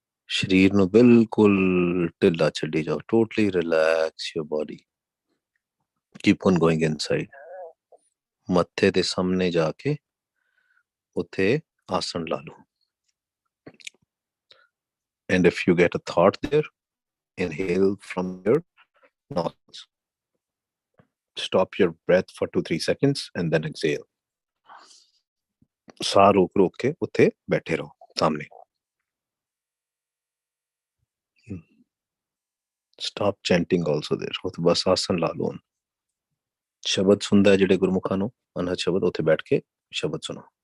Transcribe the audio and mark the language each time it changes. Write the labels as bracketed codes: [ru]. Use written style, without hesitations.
[pa] शरीर ਨੂੰ ਬਿਲਕੁਲ ਢਿੱਲਾ ਛੱਡੀ ਜਾਓ [en] totally relax your body. Keep on going inside. [pa] ਮੱਥੇ ਦੇ ਸਾਹਮਣੇ ਜਾ ਕੇ ਉੱਥੇ ਆਸਣ ਲਾ ਲਓ [en] and if you get a thought there, inhale from your nostrils. Stop your breath for 2-3 seconds and then exhale. [pa] ਸਾਹ ਰੋਕ ਰੋਕ ਕੇ ਉੱਥੇ ਬੈਠੇ ਰਹੋ ਸਾਹਮਣੇ. [en] Stop chanting also there. [pa] ਉੱਥੇ ਬਸ ਆਸਣ ਲਾ ਲਓ ਸ਼ਬਦ ਸੁਣਦਾ ਜਿਹੜੇ ਗੁਰਮੁਖਾਂ ਨੂੰ ਅਨਹਦ ਸ਼ਬਦ ਉੱਥੇ ਬੈਠ ਕੇ ਸ਼ਬਦ ਸੁਣੋ.